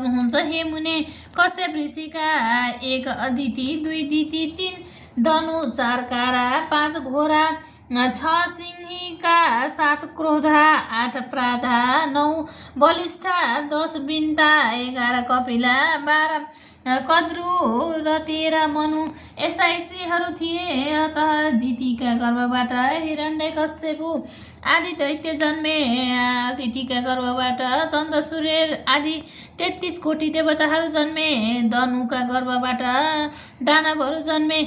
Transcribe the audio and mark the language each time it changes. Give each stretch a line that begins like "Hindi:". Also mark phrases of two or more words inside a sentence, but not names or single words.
Nepali: हुन्छ हे मुने कश्यप ऋषिका 1 अदिति 2 दिति 3 धनु 4 कारा 5 घोरा 6 सिंहीका 7 क्रोधा 8 प्राधा 9 बलिष्ठा 10 बिन्ता 11 कपिला 12 कद्रु र 13 मनु यस्ता स्त्रीहरू थिए। अत दितिका गर्भबाट हिरण्यकश्यपु आदि दैत्य जन्मे। दितिका गर्भबाट चन्द्र सूर्य आदि 33 कोटी देवताहरू जन्मे। धनुका गर्भबाट दानवहरू जन्मे।